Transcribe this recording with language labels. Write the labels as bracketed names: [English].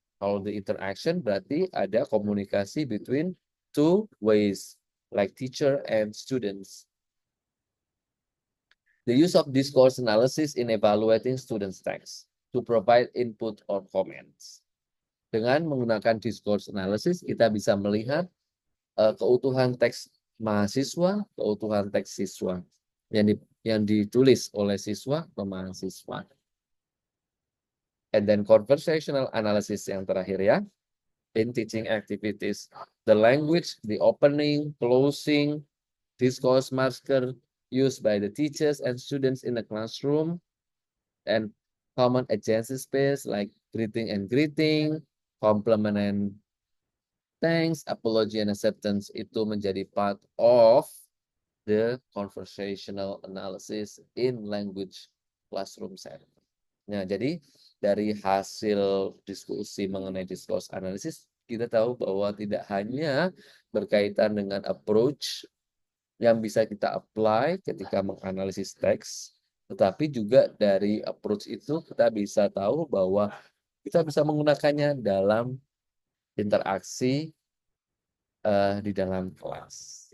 [English] Kalau the interaction [Indonesian] berarti ada komunikasi [English] between two ways, like teacher and students. The use of discourse analysis in evaluating students' text to provide input or comments. [Indonesian] Dengan menggunakan discourse analysis, kita bisa melihat keutuhan teks mahasiswa, keutuhan teks siswa yang ditulis oleh siswa ke mahasiswa. [English] And then conversational analysis [Indonesian] yang terakhir ya, [English] in teaching activities, the language, the opening, closing, discourse marker used by the teachers and students in the classroom, and common adjacent space like greeting and greeting, compliment and thanks, apology and acceptance [Indonesian] itu menjadi [English] part of the conversational analysis in language classroom setting. [Indonesian] Nah, jadi dari hasil diskusi mengenai discourse analysis, kita tahu bahwa tidak hanya berkaitan dengan approach yang bisa kita apply ketika menganalisis teks, tetapi juga dari approach itu kita bisa tahu bahwa kita bisa menggunakannya dalam interaksi di dalam kelas.